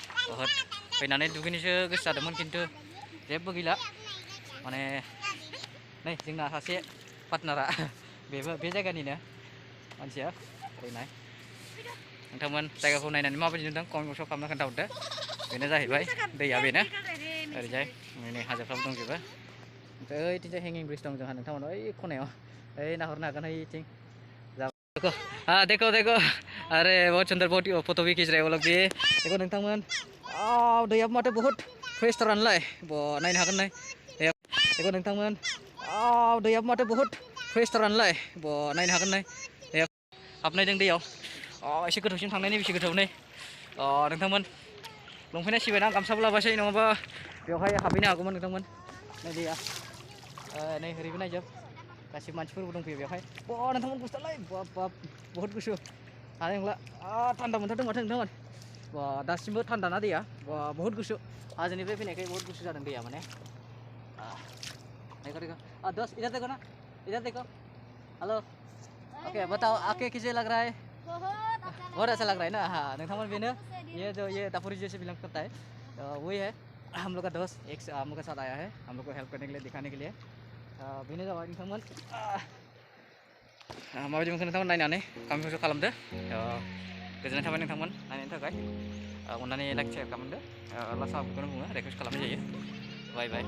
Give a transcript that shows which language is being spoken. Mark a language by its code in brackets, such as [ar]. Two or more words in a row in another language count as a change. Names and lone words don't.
[brx] बहुद बहुत फैनानै दुगैनोसो गोसो जादोंमोन खिन्थु जेबो गैला माने नै जोंना सासे पार्टनारा बेबो बे जायगानिनो मानसिया ओरैनाय नोंथांमोन जायगाखौ नायनानै माबायदि नुदों कमेन्ट बक्सआव खालामना खोन्थाहरदो बेनो जाहैबाय दैया बेनो ओरैजाय नै हाजोफ्राबो दंजोबो ओमफ्राय ओइथिंजाय हेंगिं ब्रिज दं जोंहा नोंथांमोन ओइ खनायाव ओइ नाहरनो हागोन ओइथिं [hi] देखो हाँ देखो देखो अरे बहुत सुंदर फोटो भी खींच रहे हैं वो लोग भी देखो [brx] नोंथांमोन दैया माथो बहुत फ्रेश थारानोलाय नायनो हागोन नै देखो नोंथांमोन दैया माथो बहुत फ्रेश थारानोलाय नायनो हागोन नै हाबनायदों दैयाव एसे गोथौसिम थांनायनि बेसे गोथौ नै नोंथांमोन लंपेन्टआ सिबायना गामसाबो लाबासै नङाबा बेवहाय हाबहैनो हागौमोन नोंथांमोन नै दैया नै ओरैबो नायजोब गासिबो मानसिफोरबो दंफैयो बेवहाय नोंथांमोन गुसुथारलाय बाब बाब बहुत गुसु हानाय नंला थान्दा मोनथारदों माथो नोंथांमोन दासिमबो थान्दा ना दैया बहुत गुसु हाजोनिफ्राय फैनायखाय बहुत गुसु जादों दैया माने [hi] देखो देखो दोस्त इधर देखो ना इधर देखो हेलो ओके बताओ आके कैसे लग रहा है बहुत अच्छा लग रहा है ना हाँ [brx] नोंथांमोन बेनो [hi] ये दापुरी जैसे बिलोंग करता है वही है हम लोग का दोस्त एक हम लोग के साथ आया है हम लोग को हेल्प करने के लिए दिखाने के लिए [brx] बेनो जाबाय नोंथांमोन माबायदि मोनखो नोंथांमोन नायनानै कमेन्ट खालामदो गोजोननाय थाबाय नोंथांमोन नायनायनि थाखाय अननानै [en] like share [brx] खालामदो लास्ट बेखौनो बुङो रिकुवेस्ट खालामनाय जायो [en] bye bye